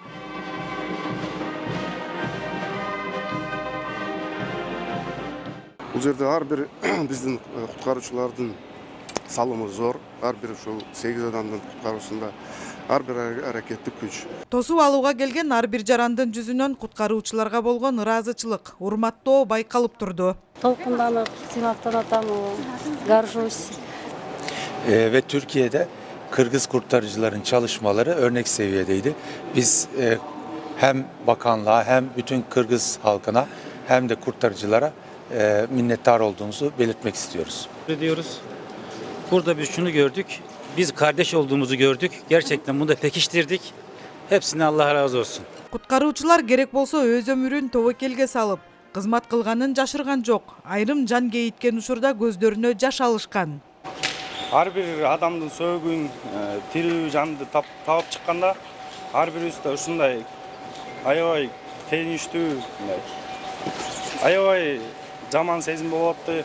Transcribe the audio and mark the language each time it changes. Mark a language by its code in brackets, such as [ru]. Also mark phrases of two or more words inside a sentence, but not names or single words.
[ky] Бул жерде ар бир биздин куткаруучулардын салымы зор. Ар бир ушул 8 адамдын куткаруусунда ар бир аракеттик күч. Тосуп алууга келген ар бир жарандын жүзүнөн куткаруучуларга болгон ыраазычылык, урматтоо байкалып турду. Толкунданып, сыймактанатам, горжусь. [tr] Ve Türkiye'de Kırgız kurtarıcıların çalışmaları örnek seviyedeydi. Biz hem bakanlığa hem bütün Kırgız halkına hem de kurtarıcılara minnettar olduğumuzu belirtmek istiyoruz. Diyoruz. Burada biz şunu gördük. Biz kardeş olduğumuzu gördük. Gerçekten bunu da pekiştirdik. Hepsine Allah razı olsun. [ky] Куткаруучулар керек болсо өз өмүрүн тобокелге салып, кызмат кылганын жашырган жок. Айрым жан кейиткен учурда көздөрүнө жаш алышкан. Ар бир адамдын сөөгүн, тирүү жанды таап чыкканда, ар бирибизде ушундай аябай кейиничтүү, аябай жаман сезим болуп атты.